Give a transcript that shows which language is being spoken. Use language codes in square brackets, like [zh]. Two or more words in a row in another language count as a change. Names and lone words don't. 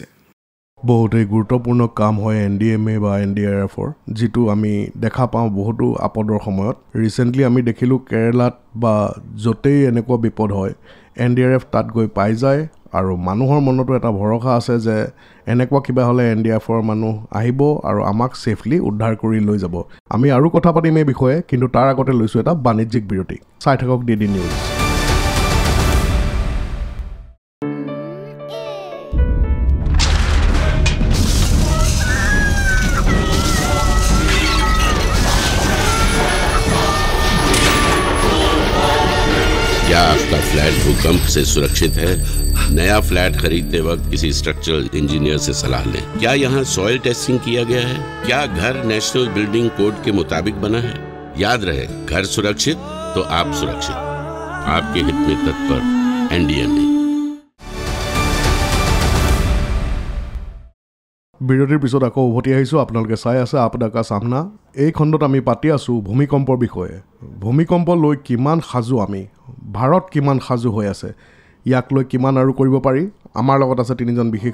[as] বহুতেই গুৰুত্বপূৰ্ণ কাম হয় NDMA বা NDRFৰ যিটো আমি দেখা পাওঁ বহুতো আপদৰ সময়ত ৰিচেণ্টলি আমি দেখিলোঁ কেৰেলাত বা য'তেই এনেকুৱা বিপদ হয় NDRF তাত গৈ পাই যায় আৰু মানুহৰ মনতো এটা ভৰসা আছে যে এনেকুৱা কিবা হ'লে NDRFৰ মানুহ আহিব আৰু আমাক ছেফলি উদ্ধাৰ কৰি লৈ যাব আমি আৰু কথা পাতিম এই বিষয়ে কিন্তু তাৰ আগতে লৈছোঁ এটা বাণিজ্যিক বিৰতি চাই থাকক DD নিউজ [hi] क्या आपका फ्लैट भूकंप से सुरक्षित है? नया फ्लैट खरीदते वक्त किसी [en] structural engineer [hi] से सलाह लें। क्या यहाँ [en] soil testing [hi] किया गया है? क्या घर [en] national building code [hi] के मुताबिक बना है? याद रहे, घर सुरक्षित तो आप सुरक्षित। आपके हित में तत्पर NDMA। [as] বিৰতিৰ পিছত আকৌ উভতি আহিছোঁ আপোনালোকে চাই আছে আপদা কা সামনা এই খণ্ডত আমি পাতি আছোঁ ভূমিকম্পৰ বিষয়ে ভূমিকম্প লৈ কিমান সাজু আমি ভাৰত কিমান সাজু হৈ আছে ইয়াক লৈ কিমান আৰু কৰিব পাৰি আমাৰ লগত আছে তিনিজন বিশেষ